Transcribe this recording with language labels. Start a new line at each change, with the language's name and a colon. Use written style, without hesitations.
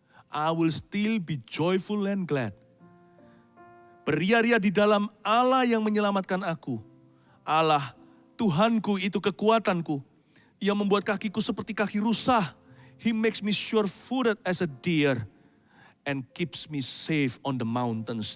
English: I will still be joyful and glad.
Indonesian: Beria-ria di dalam Allah yang menyelamatkan aku. Allah, Tuhanku itu kekuatanku. Ia membuat kakiku seperti kaki rusa.
English: He makes me sure-footed as a deer and keeps me safe on the mountains.